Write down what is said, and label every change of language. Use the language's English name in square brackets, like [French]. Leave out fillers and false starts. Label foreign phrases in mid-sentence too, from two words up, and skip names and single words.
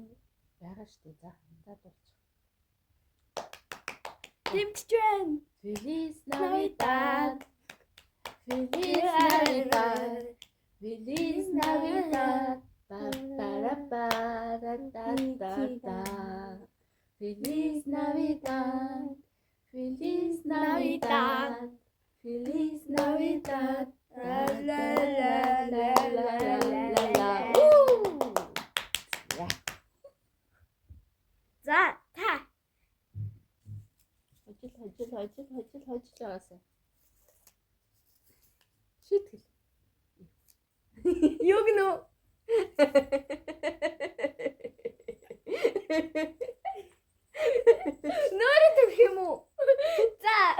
[Mongolian] Яагаад штэ. За, дуулчих. Дэмжиж байна. [Spanish] Feliz Navidad. Feliz Navidad. Feliz Navidad. Ba-ba-da-ba-da-da-da-da. Feliz Navidad. Feliz Navidad. Feliz Navidad. La la la la la la la. [Mongolian] За, та. Хожил. Шийтгэл. Юу гэнэ? Нөрөд өгөх юм уу? За.